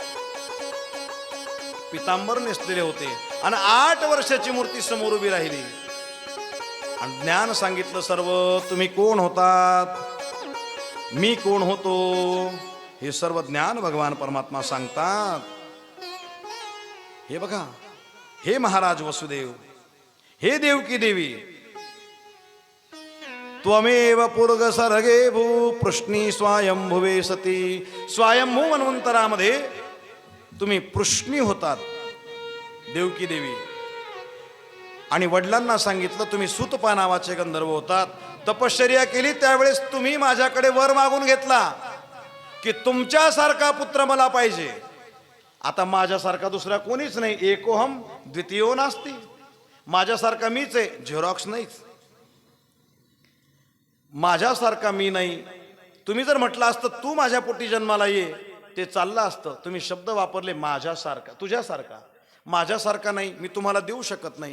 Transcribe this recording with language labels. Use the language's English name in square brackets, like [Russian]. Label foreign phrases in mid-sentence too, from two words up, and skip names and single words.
[Marathi] पितांबर नेसलेले होते आणि 8 वर्षाची मूर्ती समोर उभी राहिली आणि ज्ञान सांगितलं सर्व. तुम्ही कोण होतात, मी कोण होतो, हे सर्व ज्ञान भगवान परमात्मा सांगतात. हे बघा, हे महाराज वसुदेव, हे देवकी देवी, [Sanskrit] त्वमेव पुर्ग सर्गे भू पृष्णी स्वयंभुवे सती. [Marathi] स्वयंभू मन्वंतरामध्ये तुम्ही पृष्णी होतात देवकी देवी. आणि वडिलांना सांगितलं तुम्ही सुतपा नावाचे गंधर्व होतात. तपश्चर्या केली त्यावेळेस तुम्ही माझ्याकडे वर मागून घेतला की तुमच्यासारखा पुत्र मला पाहिजे. आता माझ्यासारखा दुसरा कोणीच नाही. [Sanskrit] एकोहम द्वितीयो नास्ति. [Marathi] माझ्यासारखा मीच आहे, झेरॉक्स नाहीच. माझ्यासारखा मी नाही. तुम्ही जर म्हटलं असतं तू माझ्या पोटी जन्माला ये, ते चाललं असतं. तुम्ही शब्द वापरले माझ्यासारखा, तुझ्यासारखा. माझ्यासारखा नाही, मी तुम्हाला देऊ शकत नाही.